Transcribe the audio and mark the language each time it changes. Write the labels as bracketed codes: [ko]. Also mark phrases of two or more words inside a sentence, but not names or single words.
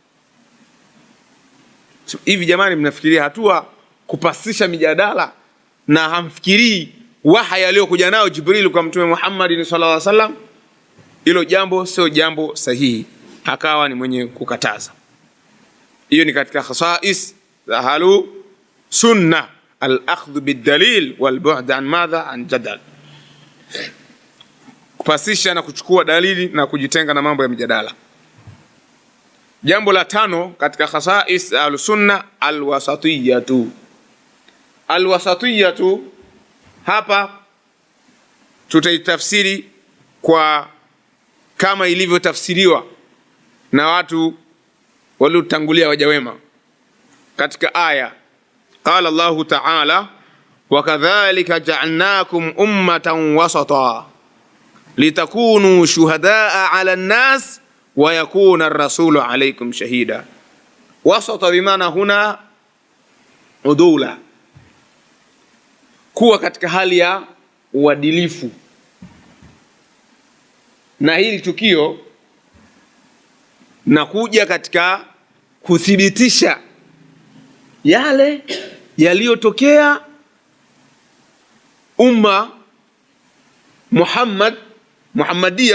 [sw] Hivi jamani, mnafikiria hatua kupasisha mijadala na hamfikirii wahyi aliyokuja nao Jibril kwa Mtume Muhammad [ar] صلى الله عليه وسلم? [sw] Hilo jambo sio jambo sahihi, akawa ni mwenye kukataza. Hiyo ni katika khasais za [ar] أهل السنة, الأخذ بالدليل والبعد عن ماذا عن جدل, [sw] kupasisha na kuchukua dalili na kujitenga na mambo ya mijadala. Jambo la 5 katika [ar] خصائص أهل السنة, [sw] al-wasatiyatu. Al-wasatiyatu hapa tutaitafsiri kwa kama ilivyotafsiriwa na watu waliotangulia waja wema katika aya. [ar] قال الله تعالى وكذلك جعلناكم أمة وسطا لتكونوا شهداء على الناس ويكون الرسول عليكم شهيدا. [sw] Wasata bimaana huna udula, kuwa katika hali ya uadilifu. Na hili tukio na kuja katika kuthibitisha yale yaliyotokea umma Muhammadia.